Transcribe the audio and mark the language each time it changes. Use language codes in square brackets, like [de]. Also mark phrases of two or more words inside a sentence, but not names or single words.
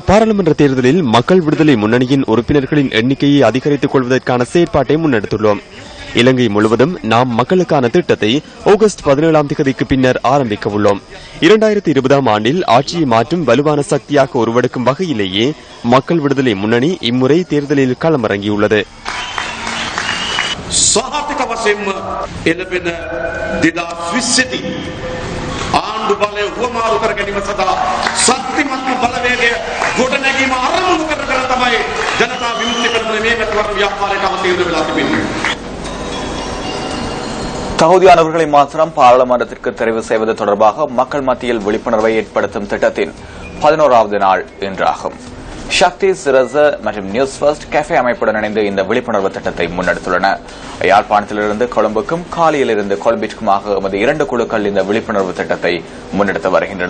[ta] பாராளுமன்ற தேர்தலில் மக்கள் விடுதலை முன்னணியின் உறுப்பினர்களின் எண்ணிக்கையை அதிகரித்துக் கொள்வதற்கான செயற்பாட்டை முன்னெடுத்துள்ளோம். இலங்கை முழுவதும் நாம் மக்களுக்கான திட்டத்தை ஆகஸ்ட் 17ஆம் தேதிக்கு பின்னர் ஆரம்பிக்க உள்ளோம். 2020ஆம் ஆண்டில் ஆட்சியை மாற்றும் வலுவான சக்தியாக உருவெடுக்கும் வகையிலேயே மக்கள் விடுதலை முன்னணி இம்முறை தேர்தலில் களமிறங்கியுள்ளது. [si] ආණ්ඩු බලය උවමාරු කර ගැනීම සඳහා ශක්තිමත් බලවේගය ගොඩනැගීම ආරම්භ කරගෙන තමයි ජනතා විමුක්ති පෙරමුණ මේ මෙතවර ව්‍යාපාරයට අවතීර්ණ වෙලා තිබෙන්නේ. [ta] தகுதியானவர்களை மாத்திரம் பாராளுமன்றத்திற்கு தெரிவு செய்வது தொடர்பாக மக்கள் மத்தியில் விழிப்புணர்வை ஏற்படுத்தும் திட்டத்தின் 11வது நாள் இன்றாகும். சக்தி சிரச மற்றும் நியூஸ் ஃபர்ஸ்ட் கேஃபே அமைப்புடன் இணைந்து இந்த விழிப்புணர்வு திட்டத்தை முன்னெடுத்துள்ளன. யாழ்ப்பாணத்திலிருந்து கொழும்புக்கும், காலியிலிருந்து கொழும்பிற்குமாக எமது 2 குழுக்கள் இந்த விழிப்புணர்வு திட்டத்தை முன்னெடுத்து வருகின்றன.